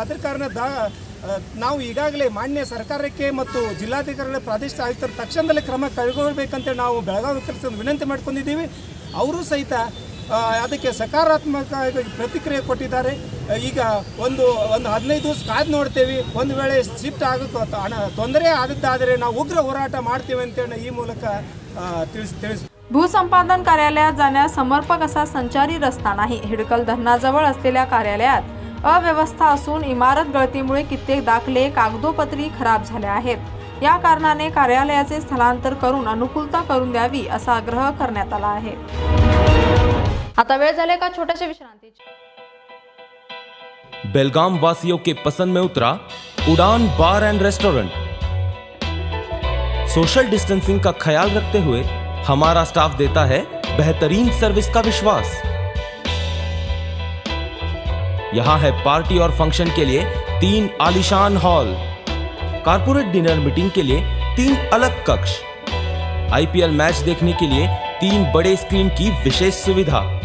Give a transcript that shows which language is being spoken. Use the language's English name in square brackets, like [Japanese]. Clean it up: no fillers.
[Kannada] ಅದರ ಕಾರಣ ನಾವು ಈಗಾಗಲೇ ಮಾನ್ಯ ಸರ್ಕಾರಕ್ಕೆ ಮತ್ತು ಜಿಲ್ಲಾಧಿಕಾರಿಗಳ ಪ್ರಾದೇಶಿಕ ಆಯುಕ್ತರ ತಕ್ಷಣದಲ್ಲಿ ಕ್ರಮ ಕೈಗೊಳ್ಳಬೇಕಂತ ನಾವು ಬೆಳಗಾವಿ ಕೆಲಸ ವಿನಂತಿ ಮಾಡ್ಕೊಂಡಿದ್ದೀವಿ. ಅವರು ಸಹಿತ ಅದಕ್ಕೆ ಸಕಾರಾತ್ಮಕ ಪ್ರತಿಕ್ರಿಯೆ ಕೊಟ್ಟಿದ್ದಾರೆ. ಈಗ ಒಂದು 15 ದಿವಸ ಕಾದು ನೋಡ್ತೇವೆ. ಒಂದು ವೇಳೆ ಶಿಫ್ಟ್ ಆಗೋಕ್ಕೆ ತೊಂದರೆ ಆದದ್ದಾದರೆ ನಾವು ಉಗ್ರ ಹೋರಾಟ ಮಾಡ್ತೇವೆ ಅಂತೇಳಿ ಈ ಮೂಲಕ ತಿಳಿಸಿ. [Marathi] भूसंपादन कार्यालयात जाण्यास समर्पक असा संचारी रस्ता नाही. हिडकल धरणाजवळ असलेल्या कार्यालयात अव्यवस्था असून इमारत गळतीमुळे कित्येक दाखले, कागदोपत्री खराब झाले आहेत. या कारणाने कार्यालयाचे स्थलांतर करून अनुकूलता करून द्यावी असा आग्रह करण्यात आला आहे. आता वेळ झाले का छोट्याशा विश्रांतीची. [Hindi] बेलगाम वासियों के पसंद में उतरा उड़ान बार एंड रेस्टोरेंट. सोशल डिस्टेंसिंग का ख्याल रखते हुए हमारा स्टाफ देता है बेहतरीन सर्विस का विश्वास. यहाँ है पार्टी और फंक्शन के लिए 3 आलीशान हॉल, कारपोरेट डिनर मीटिंग के लिए 3 अलग कक्ष, IPL मैच देखने के लिए 3 बड़े स्क्रीन की विशेष सुविधा.